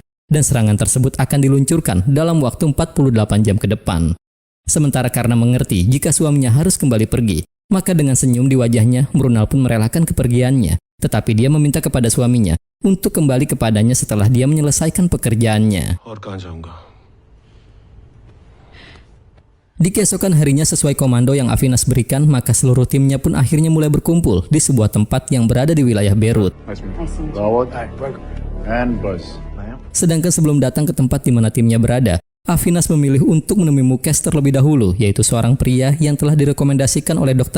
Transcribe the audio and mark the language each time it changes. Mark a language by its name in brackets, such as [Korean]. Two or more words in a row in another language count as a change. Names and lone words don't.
[Indonesian] dan serangan tersebut akan diluncurkan dalam waktu 48 jam ke depan. Sementara karena mengerti jika suaminya harus kembali pergi, maka dengan senyum di wajahnya, Mrunal pun merelakan kepergiannya. Tetapi dia meminta kepada suaminya untuk kembali kepadanya setelah dia menyelesaikan pekerjaannya. [Hindi] और कहाँ जाऊंगा? [Indonesian] Di keesokan harinya sesuai komando yang Avinas berikan, maka seluruh timnya pun akhirnya mulai berkumpul di sebuah tempat yang berada di wilayah Beirut. Sedangkan sebelum datang ke tempat di mana timnya berada, Avinas memilih untuk menemui Mukes terlebih dahulu, yaitu seorang pria yang telah direkomendasikan oleh Dr.